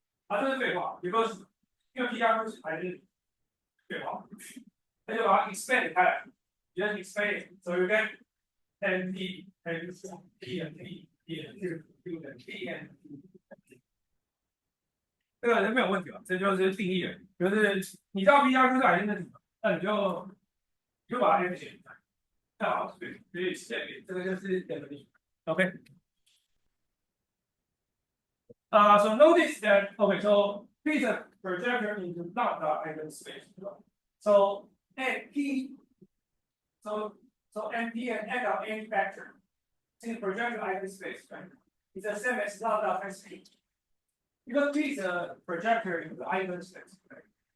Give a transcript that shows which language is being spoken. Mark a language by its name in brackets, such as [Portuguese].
[Chinese] 这是废话 ，because 因为 P 加 Q 还是废话，那就把它 expand 开来， [English] just expand it, [Chinese] so you get M P and P and P and Q and P and P。这个人没有问题吧？这就是定义了，就是你知道 P 加 Q 是还是那什么，那你就把它 M 写出来，那好，对，所以这个就是definition。 [English] OK。 So notice that okay, so P is a projector into lambda eigenspace. So NP, so NP and N of any vector in projector eigenspace, right? It's the same as lambda times P. Because P is a projector in the eigenspace, right?